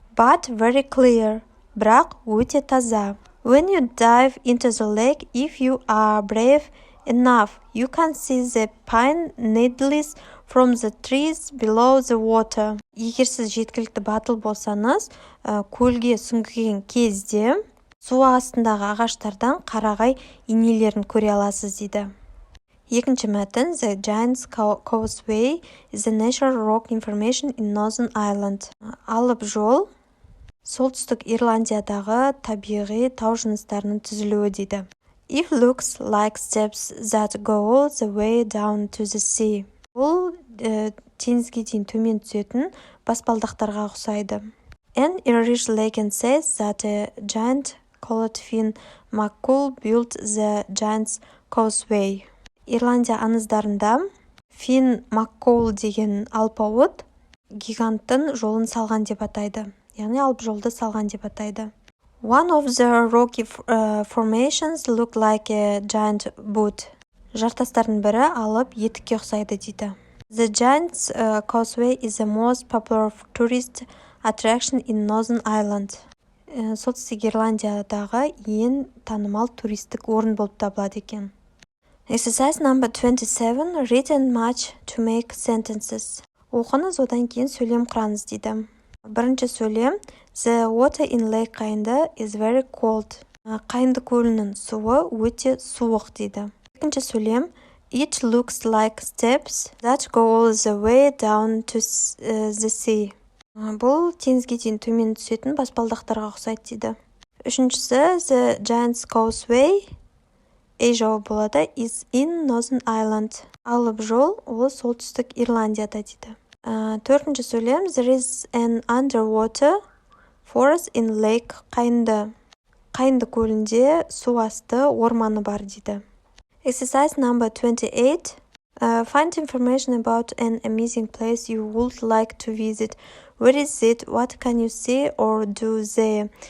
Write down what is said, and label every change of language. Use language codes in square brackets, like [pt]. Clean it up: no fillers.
[en] But very clear. [kk] Бірақ өте таза. [en] When you dive into the lake, if you are brave enough, you can see the pine needles from the trees below the water. [kk] Егер сіз жеткілікті батыл болсаңыз, көлге сүңгіген кезде су астындағы ағаштардан қарағай инелерін көре аласыз дейді. Екінші мәтін [en] The Giant's Causeway is a natural rock formation in Northern Ireland. [kk] Алып жол солтүстік Ирландиядағы табиғи тау жыныстарының түзілуі дейді. [en] It looks like steps that go all the way down to the sea. [kk] Бұл теңізге дейін төмен түсетін баспалдақтарға ұқсайды. [en] An Irish legend says that a giant called Finn McCool built the Giant's Causeway. [kk] Ирландия аңыздарында Фин Маккоул деген алпауыт гиганттың жолын салған деп атайды. Яғни алып жолды салған деп атайды. [en] One of the rocky formations look like a giant boot. [kk] Жартастардың бірі алып етікке ұқсайды дейді. [en] The Giant's Causeway is the most popular tourist attraction in Northern Ireland. [kk] Солтүстік Ирландиядағы ең танымал туристік орын болып табылады екен. [en] Exercise number 27. Read and match to make sentences. [kk] Оқыңыз, одан кейін сөйлем құраңыз дейді. Бірінші сөйлем [en] The water in Lake Qaynda is very cold. [kk] Qaynda көлінің суы өте суық дейді. Екінші сөйлем [en] It looks like steps that go all the way down to the sea. [kk] Бұл теңізге дейін төмен түсетін баспалдақтарға ұқсайды дейді. Үшіншісі The Giant's Causeway A жауабы болады [en] is in Northern Ireland. [kk] Алып жол ол солтүстік Ирландияда дейді. Төртінші сөйлем [en] there is an underwater forest in lake Қайынды. [kk] Қайынды көлінде су асты орманы бар дейді. [en] Exercise number 28. Find information about an amazing place you would like to visit. Where is it? What can you see or do there?